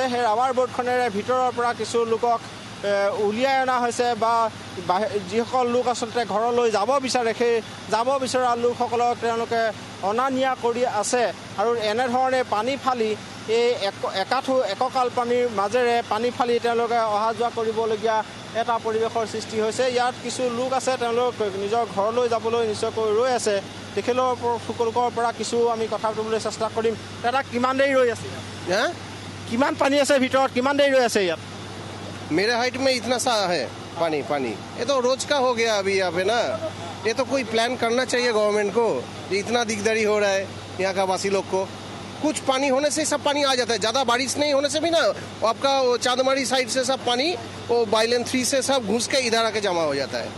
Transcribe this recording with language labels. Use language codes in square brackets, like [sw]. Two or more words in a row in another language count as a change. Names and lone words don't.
[as] সেই ৰাবাৰ বোটখনেৰে ভিতৰৰ পৰা কিছু লোকক উলিয়াই অনা হৈছে বা যিসকল লোক আচলতে ঘৰলৈ যাব বিচাৰে সেই যাব বিচৰা লোকসকলক তেওঁলোকে অনা নিয়া কৰি আছে আৰু এনেধৰণে পানী ফালি এই এককাল পানীৰ মাজেৰে পানী ফালি তেওঁলোকে অহা যোৱা কৰিবলগীয়া এটা পৰিৱেশৰ সৃষ্টি হৈছে। ইয়াত কিছু লোক আছে তেওঁলোক নিজৰ ঘৰলৈ যাবলৈ নিশ্চয়কৈ ৰৈ আছে। তেখেতলোকৰ পৰা কিছু আমি কথা পাতিবলৈ চেষ্টা কৰিম। দাদা কিমান দেৰি ৰৈ আছে? কিমান পানী আছে ভিতৰত, কিমান দেৰি ৰৈ আছে ইয়াত? [hi] मेरे हाइट में इतना सा है पानी ये तो रोज का हो गया अभी यहाँ पे ना। ये तो कोई प्लान करना चाहिए गवर्नमेंट को। इतना दिकदारी हो रहा है यहाँ का वासी लोग को। कुछ पानी होने से सब पानी आ जाता है, ज़्यादा बारिश नहीं होने से भी ना आपका वो चांदमारी साइड से सब पानी वो बाइलेन 3 से सब घुस के इधर आके जमा हो जाता है।